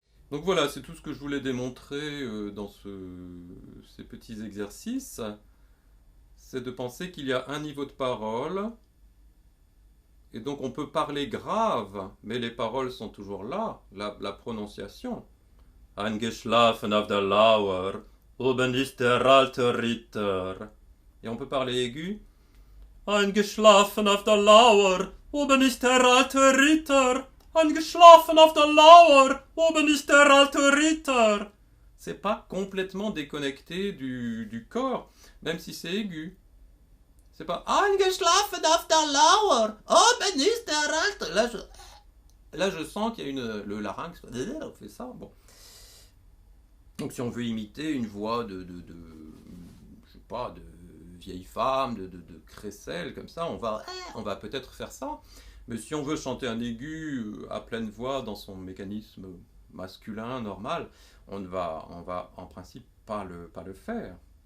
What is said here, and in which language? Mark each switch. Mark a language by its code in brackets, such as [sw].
[fr] Donc voilà, c'est tout ce que je voulais démontrer dans ces petits exercices. C'est de penser qu'il y a un niveau de parole, et donc on peut parler grave, mais les paroles sont toujours là, la prononciation. [de] Eingeschlafen auf der Lauer, oben ist der alte Ritter. [fr] Et on peut parler aigu. [de] Eingeschlafen auf der Lauer, oben ist der alte Ritter. Eingeschlafen auf der Lauer, oben ist der alte Ritter. [fr] c'est pas complètement déconnecté du corps, même si c'est aigu. C'est pas [de] eingeschlafen auf der Lauer. Oben ist der Alte. [fr] Là, je sens qu'il y a le larynx. On fait ça. Bon. Donc, si on veut imiter une voix je sais pas, de vieille femme, de crécelle, comme ça, on va peut-être faire ça. Mais si on veut chanter un aigu à pleine voix dans son mécanisme masculin normal, on va en principe pas le faire.